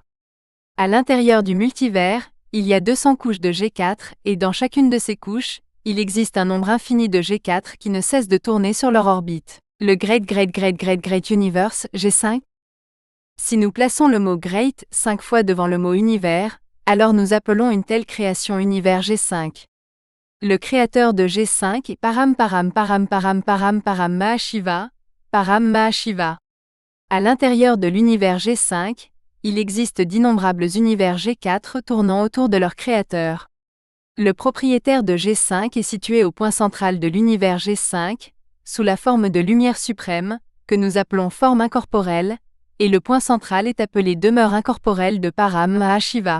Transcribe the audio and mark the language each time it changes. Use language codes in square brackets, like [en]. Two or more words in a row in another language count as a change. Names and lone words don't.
[fr] À l'intérieur du multivers, il y a 200 couches de G4 et dans chacune de ces couches, il existe un nombre infini de G4 qui ne cessent de tourner sur leur orbite. Le [en] Great Universe, [fr] G5. Si nous plaçons le mot Great 5 fois devant le mot univers, alors nous appelons une telle création univers G5. Le créateur de G5 est Param Param Param Param Param Param Mahashiva, Param Mahashiva. À l'intérieur de l'univers G5, il existe d'innombrables univers G4 tournant autour de leur créateur. Le propriétaire de G5 est situé au point central de l'univers G5, sous la forme de lumière suprême, que nous appelons forme incorporelle, et le point central est appelé demeure incorporelle de Param Mahashiva.